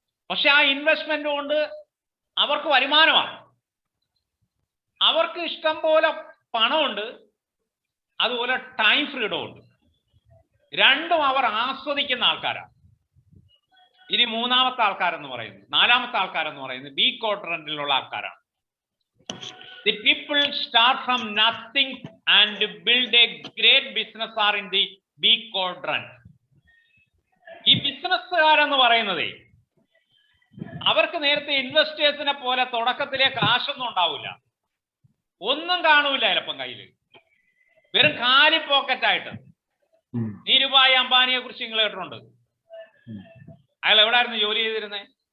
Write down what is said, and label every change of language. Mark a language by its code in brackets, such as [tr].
[ml] പക്ഷെ ആ ഇൻവെസ്റ്റ്മെന്റ് കൊണ്ട് അവർക്ക് വരുമാനമാണ്, അവർക്ക് ഇഷ്ടം പോലെ പണമുണ്ട്, അതുപോലെ ടൈം ഫ്രീഡം ഉണ്ട്. രണ്ടും അവർ ആസ്വദിക്കുന്ന ആൾക്കാരാണ്. ഇനി നാലാമത്തെ ആൾക്കാരെന്ന് പറയുന്നത് B ക്വാഡ്രന്റിലുള്ള ആൾക്കാരാണ്. [en] The people start from nothing and build a great business are in the B quadrant. [ml] ഈ ബിസിനസ്സുകാരെന്ന് പറയുന്നത് അവർക്ക് നേരത്തെ ഇൻവെസ്റ്റേഴ്സിനെ പോലെ തുടക്കത്തിലെ കാശൊന്നും ഉണ്ടാവില്ല, ഒന്നും കാണൂല, ചിലപ്പം കയ്യിൽ വെറും കാലി പോക്കറ്റായിട്ട്. നീരുഭായ് അംബാനിയെ കുറിച്ച് നിങ്ങൾ കേട്ടിട്ടുണ്ട്. അയാൾ എവിടായിരുന്നു ജോലി ചെയ്തിരുന്നത്?